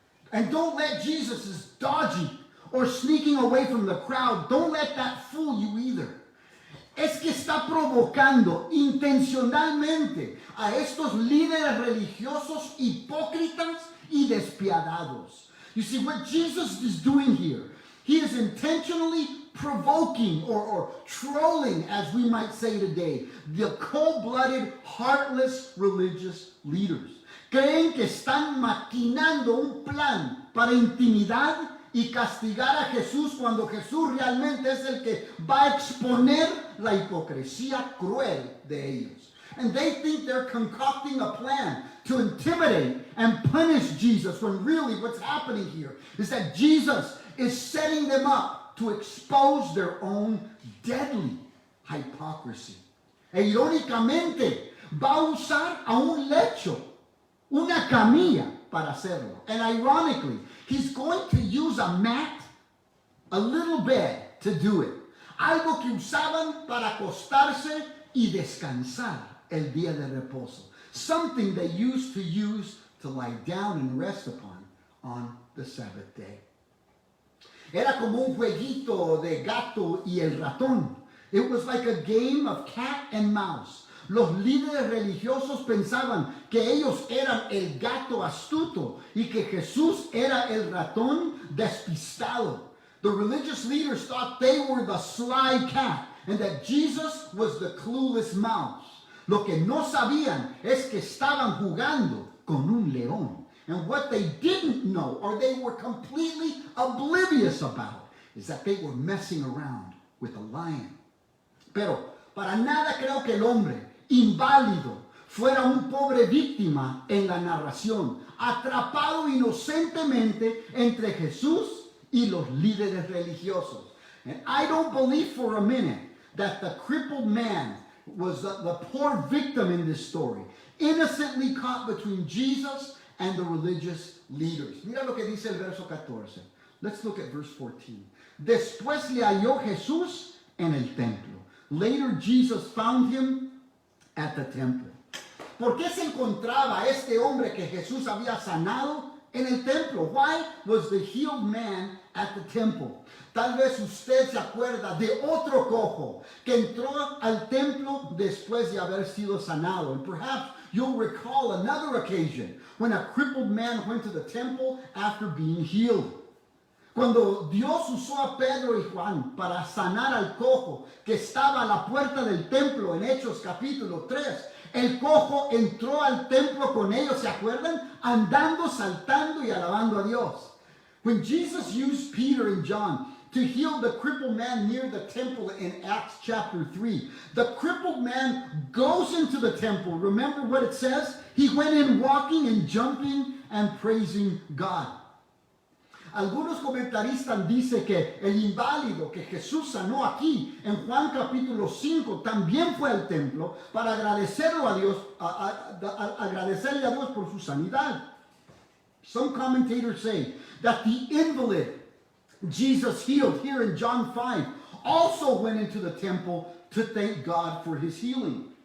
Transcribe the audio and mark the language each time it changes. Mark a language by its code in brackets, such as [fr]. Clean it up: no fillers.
[en] And don't let Jesus is dodgy or sneaking away from the crowd. Don't let that fool you either. [es] Es que está provocando intencionalmente a estos líderes religiosos hipócritas y despiadados. [en] You see, what Jesus is doing here, he is intentionally provoking or trolling, as we might say today, the cold-blooded, heartless religious leaders. [es] Creen que están maquinando un plan para intimidar y castigar a Jesús cuando Jesús realmente es el que va a exponer la hipocresía cruel de ellos. [en] And they think they're concocting a plan to intimidate and punish Jesus, when really what's happening here is that Jesus is setting them up to expose their own deadly hypocrisy. [es] E irónicamente va a usar a un lecho, una camilla para hacerlo. [en] And ironically, he's going to use a mat, a little bed to do it. [es] Algo que usaban para acostarse y descansar el día de reposo. [en] Something they used to lie down and rest upon on the Sabbath day. [es] Era como un jueguito de gato y el ratón. [en] It was like a game of cat and mouse. [es] Los líderes religiosos pensaban que ellos eran el gato astuto y que Jesús era el ratón despistado. [en] The religious leaders thought they were the sly cat and that Jesus was the clueless mouse. [es] Lo que no sabían es que estaban jugando con un león. [en] And what they didn't know, or they were completely oblivious about, is that they were messing around with a lion. [es] Pero para nada creo que el hombre inválido fuera un pobre víctima en la narración, atrapado inocentemente entre Jesús y los líderes religiosos. [en] And I don't believe for a minute that the crippled man was the poor victim in this story, innocently caught between Jesus and the religious leaders. [es] Mira lo que dice el verso 14. [en] Let's look at verse 14. [es] Después le halló Jesús en el templo. [en] Later Jesus found him at the temple. [es] ¿Por qué se encontraba este hombre que Jesús había sanado en el templo? [en] Why was the healed man at the temple? [es] Tal vez usted se acuerda de otro cojo que entró al templo después de haber sido sanado. [en] And perhaps you'll recall another occasion when a crippled man went to the temple after being healed. [es] Cuando Dios usó a Pedro y Juan para sanar al cojo que estaba a la puerta del templo en Hechos capítulo 3, el cojo entró al templo con ellos, ¿se acuerdan? Andando, saltando y alabando a Dios. [en] When Jesus used Peter and John to heal the crippled man near the temple in Acts chapter 3, the crippled man goes into the temple. Remember what it says? He went in walking and jumping and praising God. [es] Algunos comentaristas dicen que el inválido que Jesús sanó aquí en Juan capítulo 5 también fue al templo para agradecerle a Dios por su sanidad. [en] Some commentators say that the invalid Jesus healed here in John 5 also went into the temple to thank God for his healing.